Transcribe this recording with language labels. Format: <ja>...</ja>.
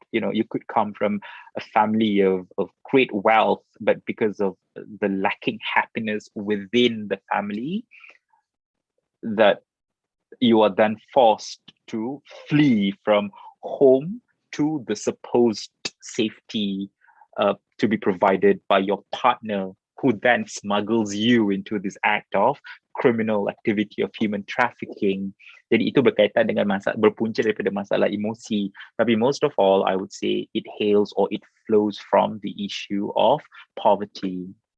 <en>You could come from a family of great wealth, but because of the lacking happiness within the family, that you are then forced to flee from home to the supposed safety to be provided by your partner, who then smuggles you into this act of criminal activity of human trafficking.</en> <ms>Jadi itu berkaitan dengan berpunca daripada masalah emosi. Tapi</ms> <en>most of all, I would say it hails or it flows from the issue of poverty.</en>